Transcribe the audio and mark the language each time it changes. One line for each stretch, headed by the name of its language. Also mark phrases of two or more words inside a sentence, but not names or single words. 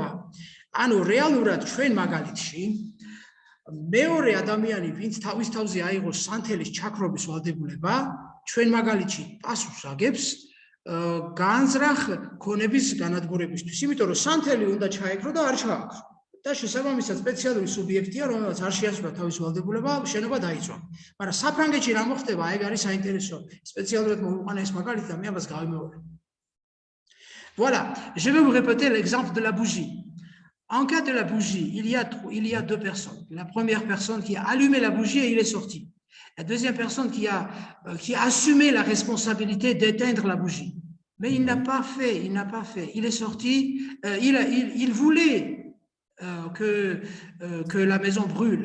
Georgian: ანუ რეალურად ჩვენ მაგალითში მეორე ადამიანი, ვინც თავის თავზე აიღოს სანთელის ჩაქრობის ვალდებულება, ჩვენ მაგალითში პასუხს აგებს განზრახ ქონების განადგურებისთვის, იმიტომ რომ სანთელი უნდა ჩაეკრო და არ ჩააქრო. და შესაბამისად სპეციალური სუბიექტია, რომელსაც არ შეასრულა თავის ვალდებულება, შენობა დაიწვა. მაგრამ საფრანგეთში რა მოხდება, ეგ არის საინტერესო. სპეციალურად მოვიყვანა ეს მაგალითი და მე ამას გავიმეორე.
French: Voilà, je vais vous répéter l'exemple de la bougie. En cas de la bougie, il y a deux personnes. La première personne qui a allumé la bougie et il est sorti. La deuxième personne qui a assumé la responsabilité d'éteindre la bougie. Mais il n'a pas fait, Il est sorti, il voulait que la maison brûle.